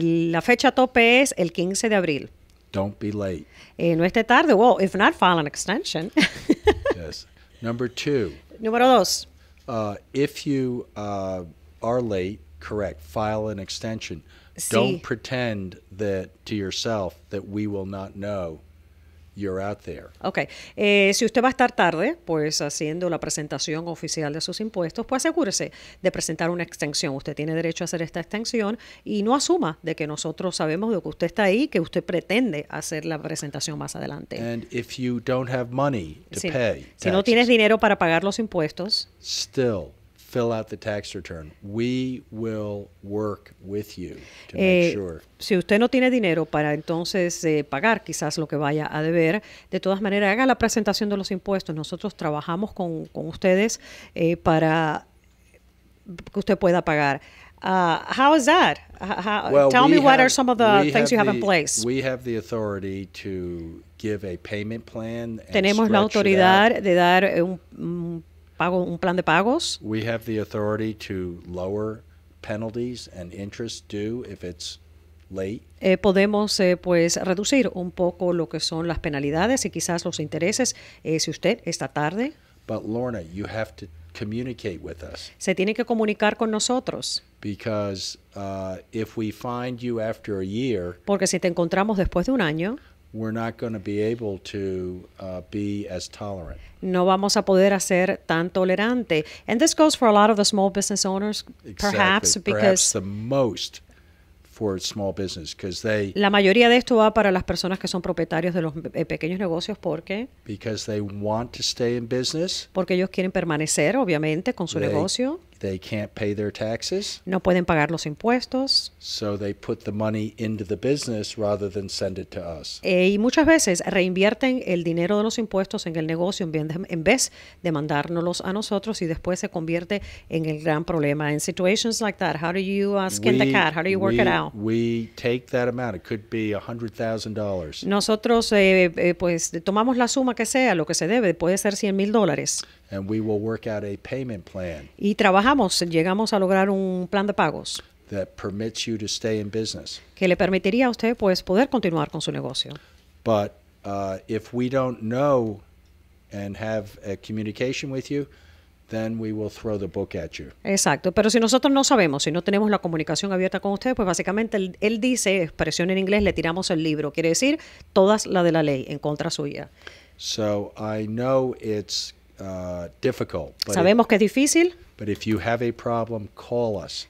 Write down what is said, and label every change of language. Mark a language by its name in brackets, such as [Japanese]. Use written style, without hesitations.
[Spanish] La fecha tope es el 15 de abril. [English] Don't be late. [Spanish] No esté tarde. [English] Well, if not, file an extension. Yes. Number 2, [Spanish] Número 2. [English] if you are late, correct, file an extension. [Spanish] Sí. [English] Don't pretend that to yourself that we will not know you're out there. Ok. [Spanish] Si usted va a estar tarde, pues haciendo la presentación oficial de sus impuestos, pues asegúrese de presentar una extensión. Usted tiene derecho a hacer esta extensión y no asuma de que nosotros sabemos de que usted está ahí, que usted pretende hacer la presentación más adelante. [English] And if you don't have money to pay [Spanish] Si no [English] taxes, [Spanish] tienes dinero para pagar los impuestos, [English] still fill out the tax return. We will work with you to make sure. [Spanish] si usted no tiene dinero para entonces pagar quizás lo que vaya a deber, de todas maneras haga la presentación de los impuestos. Nosotros trabajamos con ustedes para que usted pueda pagar. [English] How is that? Tell me what are some of the things you have in place. We have the authority to give a payment plan. [Spanish] Tenemos la autoridad de dar un plan de pagos. [English] We have the authority to lower penalties and interest due if it's late. [Spanish] Podemos pues reducir un poco lo que son las penalidades y quizás los intereses si usted está tarde. [English] But Lorna, you have to communicate with us. [Spanish] Se tiene que comunicar con nosotros. [English] Because if we find you after a year, [Spanish] porque si te encontramos después de un año, [English] we're not going to be able to be as tolerant. [Spanish] No vamos a poder ser tan tolerante. [English] And this goes for a lot of the small business owners, perhaps because the most for small business because they [Spanish] la mayoría de esto va para las personas que son propietarios de los pequeños negocios [English] because they want to stay in business. [Spanish] Porque ellos quieren permanecer, obviamente, con su negocio. [English] They can't pay their taxes. [Spanish] No pueden pagar los impuestos. [English] So they put the money into the business rather than send it to us. [Spanish] Y muchas veces reinvierten el dinero de los impuestos en el negocio en vez de mandárnoslos a nosotros y después se convierte en el gran problema. [English] In situations like that, how do you skin the cat? How do you work it out? We take that amount. It could be $100,000. [Spanish] Nosotros pues tomamos la suma que sea, lo que se debe, puede ser $100,000. [English] And we will work out a payment plan. [Spanish] Y llegamos a lograr un plan de pagos [English] that permits you to stay in business. [Spanish] Que le permitiría a usted pues poder continuar con su negocio. [English] But if we don't know and have a communication with you, then we will throw the book at you. [Spanish] Exacto, pero si nosotros no sabemos, si no tenemos la comunicación abierta con usted, pues básicamente él dice, expresión en inglés, le tiramos el libro, quiere decir todas la de la ley en contra suya. [English] So I know it's difficult. [Spanish] Sabemos que es difícil. [English] But if you have a problem, call us.